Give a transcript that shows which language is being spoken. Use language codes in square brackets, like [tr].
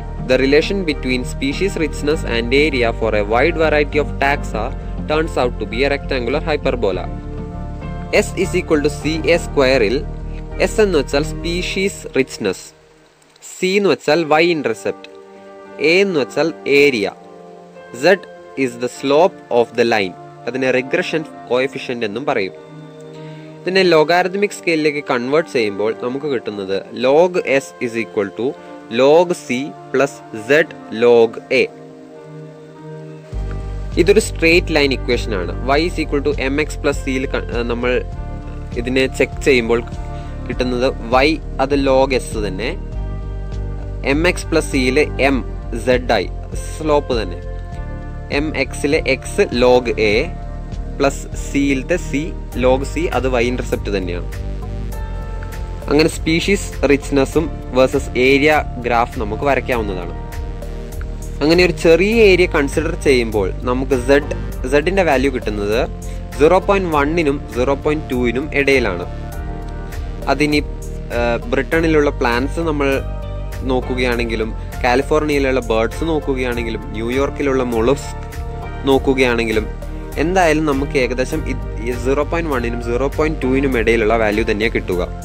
[en] The relation between species richness and area for a wide variety of taxa turns out to be a rectangular hyperbola. [ml] S = CA² ൽ S എന്ന് വെച്ചാൽ species richness, C എന്ന് വെച്ചാൽ y intercept, A എന്ന് വെച്ചാൽ area, [en] Z is the slope of the line. [ml] അതിനെ regression coefficient എന്നും പറയും. ഇതിനെ ലോഗാരിതമിക് സ്കെയിലിലേക്ക് കൺവേർട്ട് ചെയ്യുമ്പോൾ നമുക്ക് കിട്ടുന്നത് log S = log C + Z log A. ഇതൊരു സ്ട്രേറ്റ് ലൈൻ ഇക്വേഷൻ ആണ്. y = mx + c നമ്മൾ ഇതിനെ ചെക്ക് ചെയ്യുമ്പോൾ കിട്ടുന്നത് y അത് log S തന്നെ, mx + c m z ആയി സ്ലോപ്പ് തന്നെ, mx x log A + c c log c അത് y ഇന്റർസെപ്റ്റ് തന്നെയാണ്. അങ്ങനെ സ്പീഷീസ് റിച്ച്നെസ്സും വേഴ്സസ് ഏരിയ ഗ്രാഫ് നമുക്ക് വരയ്ക്കാവുന്നതാണ്. അങ്ങനെ ഒരു ചെറിയ ഏരിയ കൺസിഡർ ചെയ്യുമ്പോൾ നമുക്ക് സെഡിന്റെ വാല്യൂ കിട്ടുന്നത് 0.1നും 0.2നും ഇടയിലാണ്. അതിനി ബ്രിട്ടനിലുള്ള പ്ലാന്റ്സ് നമ്മൾ നോക്കുകയാണെങ്കിലും, കാലിഫോർണിയയിലുള്ള ബേർഡ്സ് നോക്കുകയാണെങ്കിലും, ന്യൂയോർക്കിലുള്ള മൊളസ്ക് നോക്കുകയാണെങ്കിലും എന്തായാലും നമുക്ക് ഏകദേശം 0.1നും 0.2നും ഇടയിലുള്ള വാല്യൂ തന്നെയാണ് കിട്ടുക.